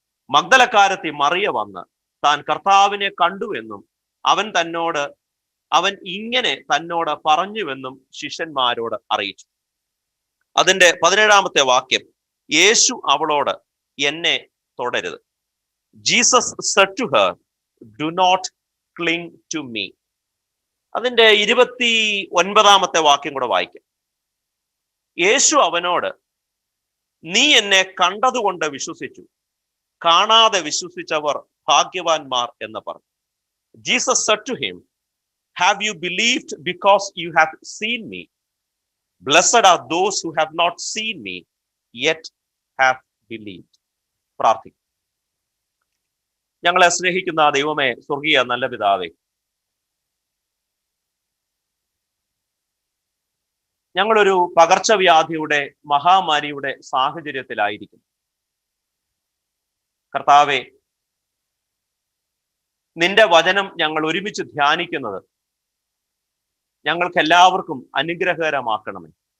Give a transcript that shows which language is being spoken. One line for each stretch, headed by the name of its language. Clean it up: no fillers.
Malayalam: മഗ്ദലക്കാരത്തി മറിയ വന്ന് താൻ കർത്താവിനെ കണ്ടുവെന്നും അവൻ ഇങ്ങനെ തന്നോട് പറഞ്ഞുവെന്നും ശിഷ്യന്മാരോട് അറിയിച്ചു. അതിന്റെ 17-ാമത്തെ വാക്യം, യേശു അവളോട്, എന്നെ തൊടരുത്.
English: Jesus said to her, do not cling to me.
Malayalam: അതിന്റെ 29-ാമത്തെ വാക്യം കൂടെ വായിക്കാം. യേശു അവനോട്, നീ എന്നെ കണ്ടതുകൊണ്ട് വിശ്വസിച്ചു, കാണാതെ വിശ്വസിച്ചവർ ഭാഗ്യവാന്മാർ എന്ന് പറഞ്ഞു.
English: Jesus said to him, have you believed because you have seen me? Blessed are those who have not seen me yet have believed.
Malayalam: പ്രാർത്ഥിക്കും. ഞങ്ങളെ സ്നേഹിക്കുന്ന ദൈവമേ, സ്വർഗീയ നല്ല പിതാവേ, ഞങ്ങളൊരു പകർച്ചവ്യാധിയുടെ മഹാമാരിയുടെ സാഹചര്യത്തിലായിരിക്കും. കർത്താവേ, നിന്റെ വചനം ഞങ്ങൾ ഒരുമിച്ച് ധ്യാനിക്കുന്നത് ഞങ്ങൾക്ക് എല്ലാവർക്കും അനുഗ്രഹകരമാക്കണമേ.